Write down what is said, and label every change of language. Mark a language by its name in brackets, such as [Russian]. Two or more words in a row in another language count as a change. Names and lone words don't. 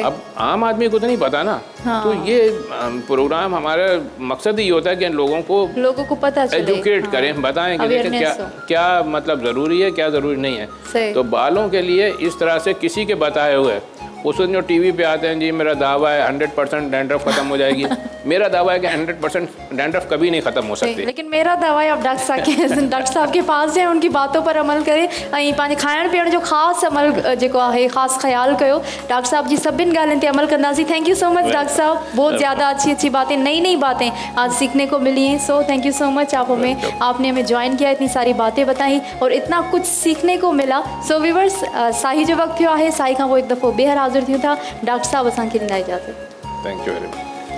[Urdu] اب عام آدمی کو تو نہیں پتا نا۔ تو یہ پروگرام ہمارا مقصد ہی ہوتا ہے کہ لوگوں کو پتا چلے، ایجوکیٹ کریں، بتائیں کہ کیا مطلب ضروری ہے، کیا ضروری نہیں ہے. تو بالوں کے لیے اس طرح سے کسی کے بتائے ہوئے، اس دن جو ٹی وی پہ آتے ہیں جی میرا دعویٰ ہے 100% ڈینڈرف ختم ہو جائے گی. میرا دعویٰ ہے کہ 100% ڈینڈرف کبھی نہیں ختم ہو سکتی. لیکن میرا دعویٰ ہے آپ ڈاکٹر صاحب کے پاس جائے، ان کی باتوں پر عمل کریں, [Sindhi] ऐं पंहिंजे खाइण पीअण जो ख़ासि अमल जेको आहे ख़ासि ख्याल कयो। डॉक्टर साहब जी सभिनी ॻाल्हियुनि ते अमल कंदासीं। [English] thank you so much [Urdu] ڈاکٹر صاحب، بہت زیادہ اچھی باتیں، نئی باتیں آج سیکھنے کو ملی ہیں. [English] so thank you so much [Urdu] آپ نے ہمیں جوائن کیا، اتنی ساری باتیں بتائی اور اتنا کچھ سیکھنے کو ملا. [English] so viewers, [Sindhi] साही जो वक्त थियो आहे, साही खां पोइ हिकु दफ़ो ॿीहर हाज़िर थियूं था। डॉक्टर साहब असांखे ॾींदा इजाज़त। [English] Thank you very much.